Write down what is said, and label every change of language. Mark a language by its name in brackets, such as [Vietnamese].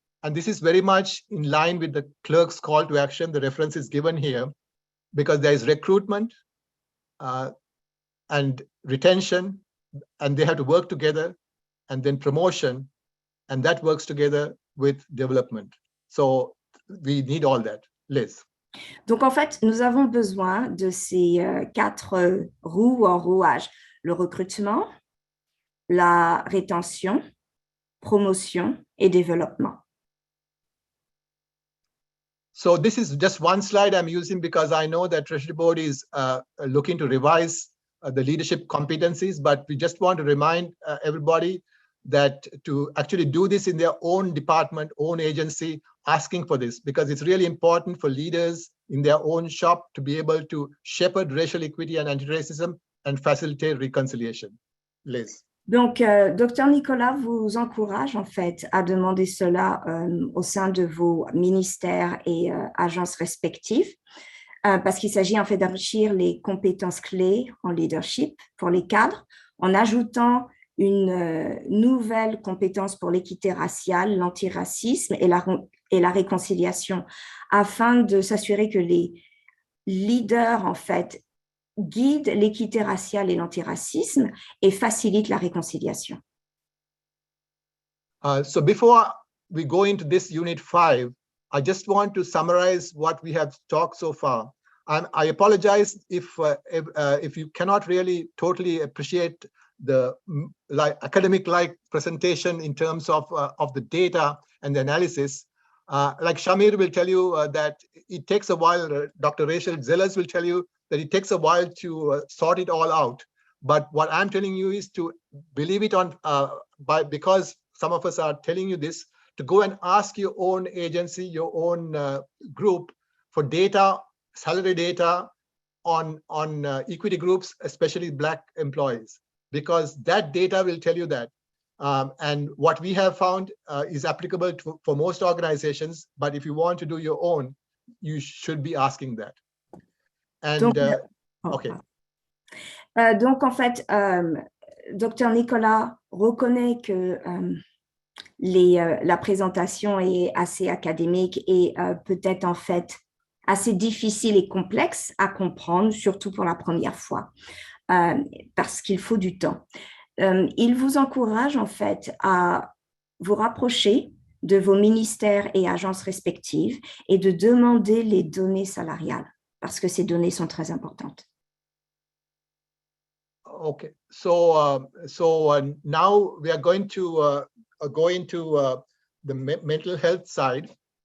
[English] And this is very much in line with the clerk's call to action. The reference is given here because there is recruitment and retention, and they have to work together, and then promotion, and that works together with development. So we need all that. Liz. [French] Donc, en fait, nous avons besoin de ces 4 roues en rouage. Le recrutement, la rétention, promotion et développement. [English] So this is just one slide I'm using because I know that Treasury Board is looking to revise the leadership competencies, but we just want to remind everybody that to actually do this in their own department, own agency, asking for this, because it's really important for leaders in their own shop to be able to shepherd racial equity and anti-racism and facilitate reconciliation. Liz. [French] Donc, Dr Nicolas vous encourage en fait à demander cela au sein de vos ministères et agences respectives, parce qu'il s'agit en fait d'enrichir les compétences clés en leadership pour les cadres, en ajoutant une nouvelle compétence pour l'équité raciale, l'antiracisme et la réconciliation, afin de s'assurer que les leaders en fait guide l'équité raciale et l'antiracisme et facilite la réconciliation. [English] So before we go into this unit 5, I just want to summarize what we have talked so far. I apologize if you cannot really totally appreciate the academic-like presentation in terms of the data and the analysis. Like Shamir will tell you that it takes a while. Dr. Rachel Zellers will tell you that it takes a while to sort it all out. But what I'm telling you is to believe it because some of us are telling you this, to go and ask your own agency, your own group for data, salary data on equity groups, especially Black employees, because that data will tell you that. And what we have found is applicable for most organizations, but if you want to do your own, you should be asking that. And, okay. [French] Donc, en fait, Dr Nicolas reconnaît que la présentation est assez académique et peut-être en fait assez difficile et complexe à comprendre, surtout pour la première fois, parce qu'il faut du temps. Il vous encourage en fait à vous rapprocher de vos ministères et agences respectives et de demander les données salariales. parce que ces données sont très importantes. [English] Okay, so now we are going to go into the mental health side.